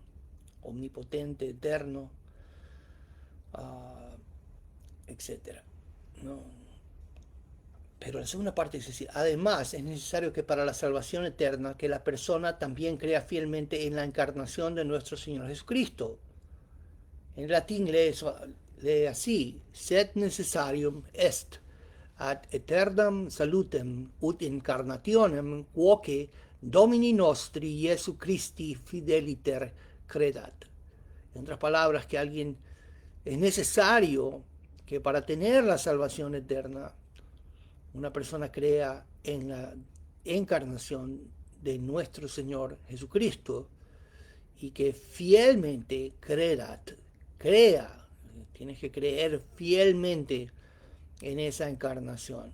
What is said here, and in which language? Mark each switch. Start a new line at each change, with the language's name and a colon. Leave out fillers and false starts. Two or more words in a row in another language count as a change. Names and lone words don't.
Spanish: Omnipotente, eterno, etcétera, ¿no? Pero la segunda parte dice así: además es necesario que para la salvación eterna que la persona también crea fielmente en la encarnación de nuestro Señor Jesucristo. En latín lee así:
Latin: sed necessarium est ad aeternam salutem ut incarnationem quoque Domini nostri Jesu Christi fideliter credat.
Spanish: En otras palabras, que es necesario que para tener la salvación eterna una persona crea en la encarnación de nuestro Señor Jesucristo y que fielmente crea, tienes que creer fielmente en esa encarnación.